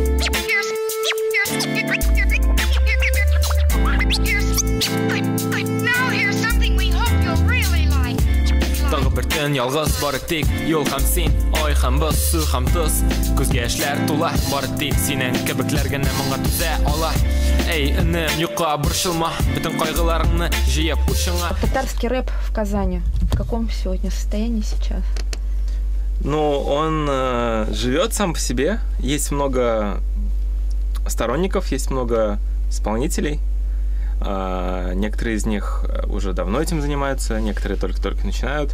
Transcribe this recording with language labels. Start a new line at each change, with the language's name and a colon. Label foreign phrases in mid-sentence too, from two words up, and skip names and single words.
Tatar: No! yalğız bari tek yol ham sen, ay ham biz, su ham tuz. Күзгә эшләр тула, бары тик синең кебекләр генә моңа түзә ала. Эй, инем, юкка борчылма, бөтен кайгыларыңны җыеп ушыңа.
Russian: Татарский рэп в Казани. В каком сегодня состоянии сейчас? Ну, он живет сам по себе. Есть много сторонников, есть много исполнителей. Некоторые из них уже давно этим занимаются, некоторые только-только начинают.